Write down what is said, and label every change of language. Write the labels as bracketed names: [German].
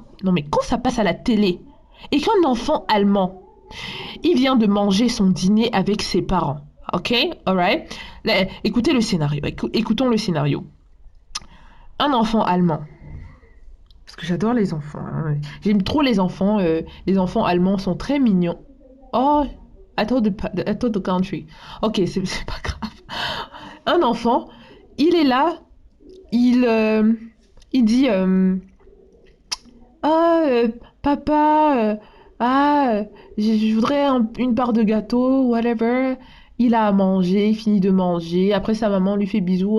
[French] Non, mais quand ça passe à la télé et qu'un enfant allemand, il vient de manger son dîner avec ses parents. Ok? Alright? Écoutez le scénario. Écoutons le scénario. Un enfant allemand. Parce que j'adore les enfants, hein. J'aime trop les enfants. Les enfants allemands sont très mignons. [English] Oh, I thought the country. [French] Ok, c'est pas grave. Un enfant, il est là, il, euh, il dit ah, papa, je voudrais une part de gâteau, whatever. Il a à manger, il finit de manger. Après, sa maman lui fait bisous.